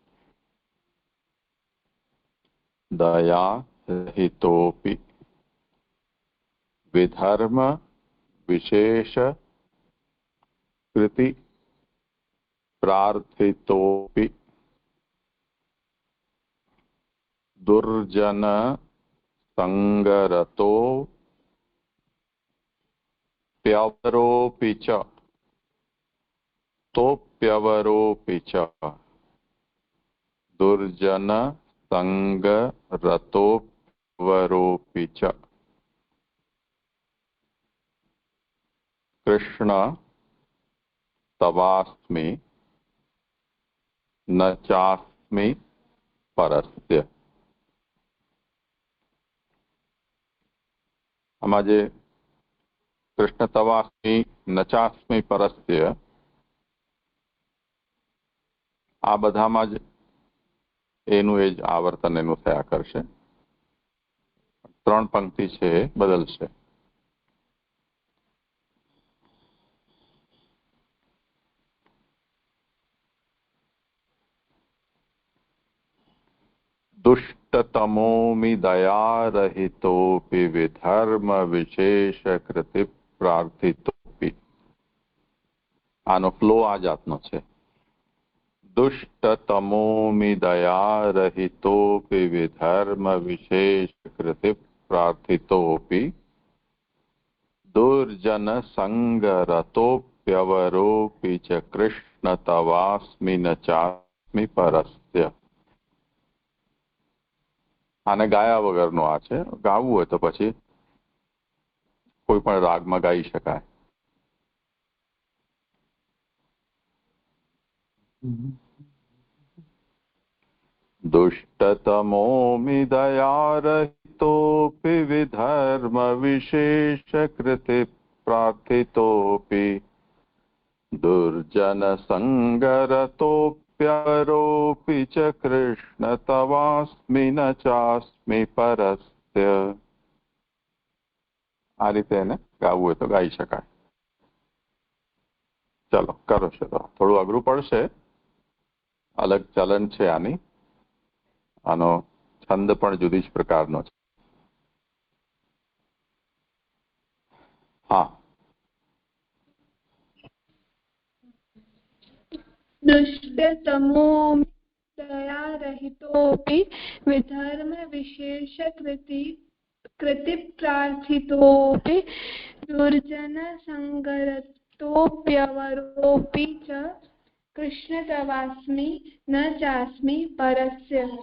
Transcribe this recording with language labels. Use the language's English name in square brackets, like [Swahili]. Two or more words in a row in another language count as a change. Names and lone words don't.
[Sanskrit] દયા રહિતોપી વિધર્મ વિશેષ કૃતિ પ્રાર્થિતોપી દુર્જન સંગરતો પ્યવરોપી ચ. તો પ્યવરોપી ચ દુર્જન संगरतोऽप्यवरोऽपि च कृष्ण तवास्मि न चास्मि परस्य। [Gujarati] આમાં જે [Sanskrit] કૃષ્ણ તવાસ્મિ ન ચાસ્મિ પરસ્ય, [Gujarati] આ બધામાં જ એનું એ જ આવર્તન એનું થયા કરશે. 3 પંક્તિ છે એ બદલશે. [Sanskrit] दुष्टतमोमि दयारहितोऽपि विधर्म विशेषकृति प्रार्थितोऽपि. [Gujarati] આનો ફ્લો આ જાતનો છે. [Sanskrit] दुष्टतमोमि दयारहितोऽपि विधर्म विशेषकृति प्रार्थितोऽपि दुर्जन संगरतोऽप्यवरोऽपि च कृष्ण तवास्मि न चास्मि परस्य. [Gujarati] આને ગાયા વગરનો આ છે. ગાવું હોય તો પછી કોઈ પણ રાગમાં ગાઈ શકાય. दुष्टतमोमि दयारहितोऽपि विधर्म विशेषकृति प्रार्थितोऽपि दुर्जन संगरतोऽप्यवरोऽपि च कृष्ण तवास्मि न चास्मि परस्य. આ રીતે એને ગાવું હોય તો ગાઈ શકાય. ચલો કરો છો. તો થોડું અઘરું પડશે. અલગ ચલન છે આની. આનો છંદ પણ જુદી જ પ્રકારનો છે. હા. [Sanskrit] दुष्टतमो दयारहितोऽपि विधर्म विशेषकृति प्रार्थितोऽपि दुर्जन संगरतोऽप्यवरोऽपि च कृष्ण तवास्मि न चास्मि परस्य.